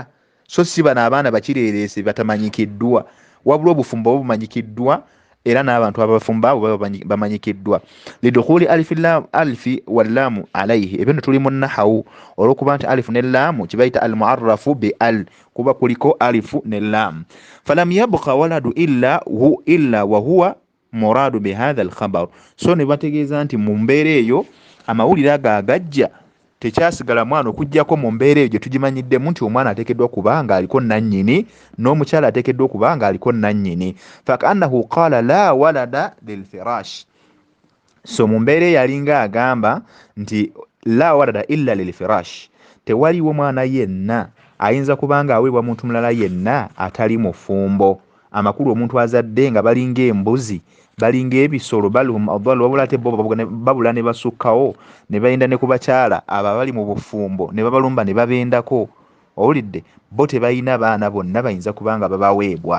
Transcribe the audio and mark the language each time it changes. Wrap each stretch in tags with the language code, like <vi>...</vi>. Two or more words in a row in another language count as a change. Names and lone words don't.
<lg>So si bano abaana bakireereese batamanyikiddwa, wabula obufumbo bumanyikiddwa era n'abantu abafumba abo bamanyikiddwa.</lg> <ar>لدخول الألف واللام عليه,</ar> <lg>ebyo tuli mu nahawu olw'okuba nti alifu ne laamu kibayita</lg> <ar>المعرف بأل,</ar> <lg>kuba kuliko alifu ne laamu.</lg> <ar>فلم يبق ولد إلا وهو مراد بهذا الخبر,</ar> <lg>so ne bategeeza nti mu mbeera eyo amawulire ago agajja tekyasigala mwana okuggyako mu mbeera eyo gye tugimanyiddemu nti omwana ateekeddwa kuba nga aliko nannyini n'omukyala ateekeddwa kuba nga aliko nannyini.</lg> <ar>فكأنه قال لا ولد للفراش,</ar> <lg>so mu mbeera eyo alinga agamba nti</lg> <ar>لا ولد إلا للفراش,</ar> <lg>tewaliwo mwana yenna ayinza kuba nga aweebwa muntu mulala yenna atali mufumbo. Amakulu omuntu azadde nga balinga embuzi, balinga ebisolo,</lg> <ar>بل هم أضل,</ar> <lg>wabula ate bo babula ne basukkawo ne bayinda ne ku bakyala abo abali mu bufumbo ne babalumba ne babendako, owulidde, bo tebalina baana, bonna bayinza kuba nga babaweebwa.</lg>